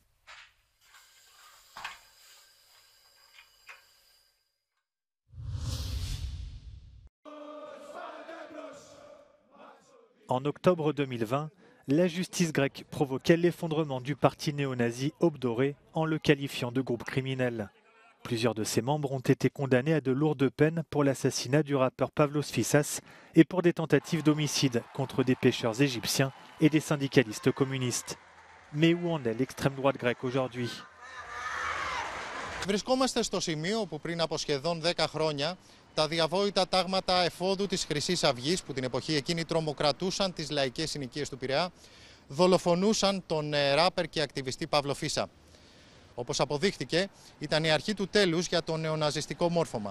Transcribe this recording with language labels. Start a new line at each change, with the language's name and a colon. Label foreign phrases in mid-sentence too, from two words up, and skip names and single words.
French: En octobre 2020, la justice grecque provoquait l'effondrement du parti néo-nazi Obdoré en le qualifiant de groupe criminel. Plusieurs de ses membres ont été condamnés à de lourdes peines pour l'assassinat du rappeur Pavlos Fyssas et pour des tentatives d'homicide contre des pêcheurs égyptiens et des syndicalistes communistes. Mais où en est l'extrême droite grecque aujourd'hui?
Greek: Βρισκόμαστε στο σημείο που πριν από σχεδόν 10 χρόνια τα διαβόητα τάγματα εφόδου της Χρυσής Αυγής, που την εποχή εκείνη τρομοκρατούσαν τις λαϊκές συνοικίες του Πειραιά, δολοφονούσαν τον ράπερ και ακτιβιστή Παύλο Φύσα. Όπως αποδείχτηκε, ήταν η αρχή του τέλους για το νεοναζιστικό μόρφωμα.